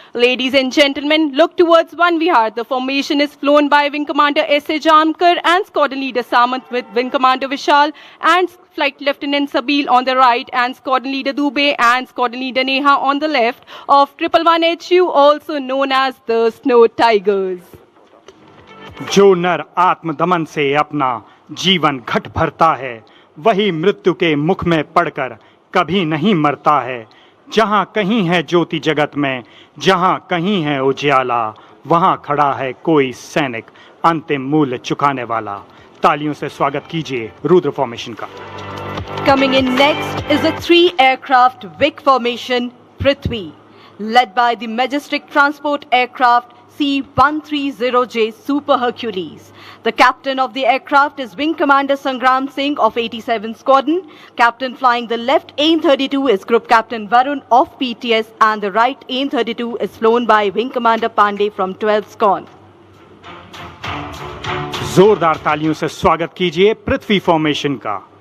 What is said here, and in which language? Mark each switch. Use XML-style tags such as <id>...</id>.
<en>Ladies and gentlemen, look towards Van Vihar. The formation is flown by Wing Commander S.A. Jamkar and Squadron Leader Samant with Wing Commander Vishal and Flight Lieutenant Sabil on the right and Squadron Leader Dubey and Squadron Leader Neha on the left of 111 HU, also known as the Snow Tigers.</en> <hi>जो नर आत्मदमन से अपना जीवन घट भरता है, वही मृत्यु के मुख में पड़कर कभी नहीं मरता है। जहां कहीं है ज्योति जगत में, जहां कहीं है उजियाला, वहां खड़ा है कोई सैनिक अंतिम मूल्य चुकाने वाला। तालियों से स्वागत कीजिए रुद्र फॉर्मेशन का।</hi> <en>Coming in next is a 3-aircraft Vic formation, Prithvi, led by the majestic transport aircraft C-130J Super Hercules. The captain of the aircraft is Wing Commander Sangram Singh of 87 Squadron. Captain flying the left AN-32 is Group Captain Varun of PTS, and the right AN-32 is flown by Wing Commander Pandey from 12 Squadron.</en> <hi>जोरदार तालियों से स्वागत कीजिए पृथ्वी formation का।</hi>